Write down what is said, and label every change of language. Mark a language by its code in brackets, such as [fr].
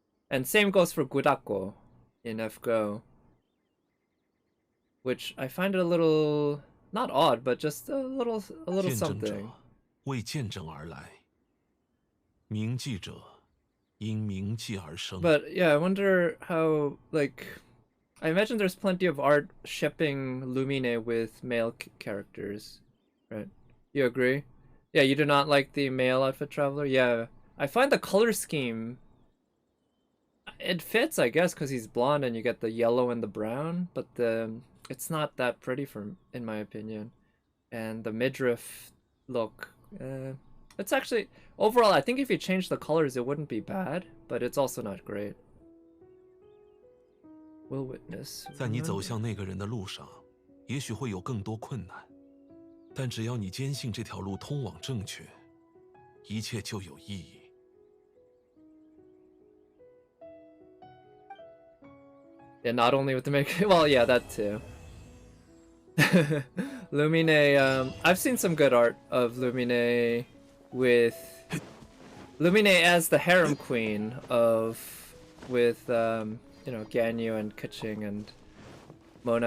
[en] And same goes for Gudako in FGO, which I find it a little, not odd, but just a little [zh] 见证者 [en] something. [zh] 为见证而来，铭记者因铭记而生。 [en] But yeah, I wonder how, like, I imagine there's plenty of art shipping Lumine with male characters, right? You agree? Yeah, you do not like the male outfit traveler? Yeah, I find the color scheme, it fits, I guess, because he's blonde and you get the yellow and the brown, but it's not that pretty in my opinion. And the midriff look, it's actually, overall, I think if you change the colors, it wouldn't be bad, but it's also not great. Will witness. [zh] 在你走向那个人的路上，也许会有更多困难，但只要你坚信这条路通往正确，一切就有意义。 [en] Yeah, not only with the make, well, yeah, that too. Lumine, I've seen some good art of Lumine with Lumine as the harem queen with you know, Ganyu and Keqing and Mona.